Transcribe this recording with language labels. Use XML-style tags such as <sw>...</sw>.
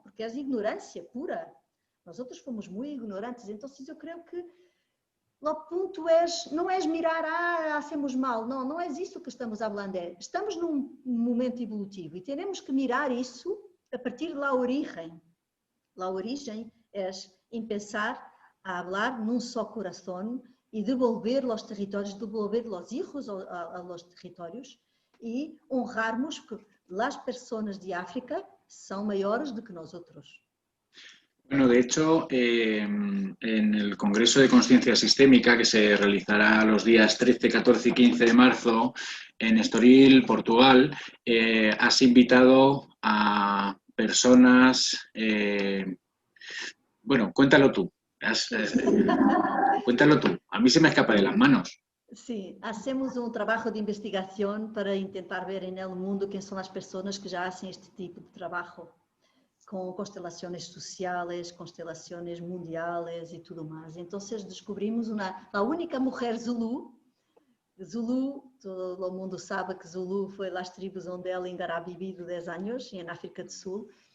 <pt>Porque é ignorância pura. Nós outros fomos muito ignorantes, então eu creio que o ponto não é mirar,</pt> <es>hacemos mal,</es> <pt>não é isso que estamos falando, estamos num momento evolutivo e temos que mirar isso a partir da origem. A origem é em pensar a hablar num só coração e devolver los territórios,</pt> <es>devolver los hijos a los territórios</es> <pt>e honrarmos que as pessoas de África são maiores do que nós outros.</pt> <es>Bueno, de hecho, en el Congreso de Consciencia Sistémica, que se realizará los días 13, 14 y 15 de marzo en Estoril, Portugal, has invitado a personas... bueno, cuéntalo tú. Cuéntalo tú. A mí se me escapa de las manos.</es> <pt>Sim, hacemos um trabalho de investigação para tentar ver no mundo quem são as pessoas que já fazem este tipo de trabalho, com constelações sociais, constelações mundiais e tudo mais. Então, descobrimos a única mulher Zulu. Zulu, todo o mundo sabe que Zulu foi as tribos onde ela ainda ha vivido 10 anos, na África do Sul.</pt>